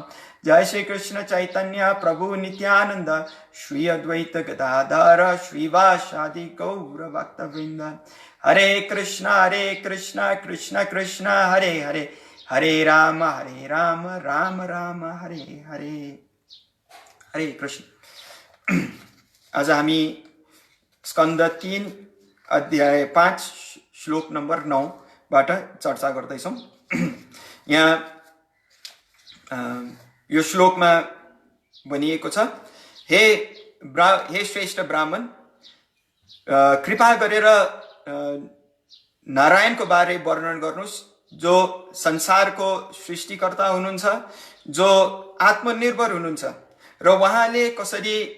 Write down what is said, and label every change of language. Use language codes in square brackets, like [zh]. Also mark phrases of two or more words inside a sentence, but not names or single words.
[sa] जय श्री कृष्ण चैतन्य प्रभु नित्यानन्द श्री अद्वैत गदाधर श्री वासादि गौर भक्त वृन्द. हरे कृष्ण कृष्ण कृष्ण हरे हरे हरे राम राम राम हरे हरे. हरे कृष्ण. [ne] आज हामी स्कन्द 3 अध्याय 5 श्लोक नम्बर 9 बाट चर्चा गर्दैछौं। यहाँ यो श्लोकमा भनिएको छ, हे श्रेष्ठ ब्राह्मण, कृपा गरेर नारायणको बारे वर्णन गर्नुहोस्, जो संसारको सृष्टिकर्ता हुनुहुन्छ, जो आत्मनिर्भर हुनुहुन्छ र उहाँले कसरी